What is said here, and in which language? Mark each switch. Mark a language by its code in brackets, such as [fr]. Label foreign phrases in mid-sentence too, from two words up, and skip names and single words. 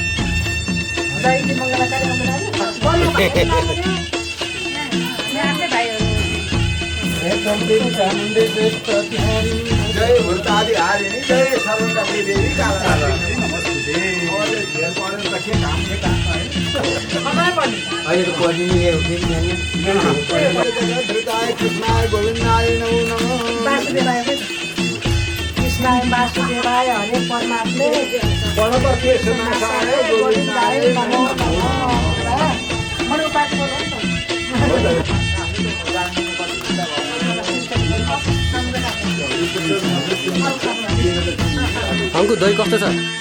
[sa] जय भूतादि हारिणी जय सर्वकपि देवी कालरात्रि नमोस्तुते। [ne] अहिले त पढ्ने नि [sa] धृताय कृष्णाय गोविन्दाय नमो नमः। कृष्णाय वासुदेवाय हरे परमात्मे बलभद्रेशनाशाय गोविन्दाय नमो नमः। [ne] अङ्कु दही कस्तो छ?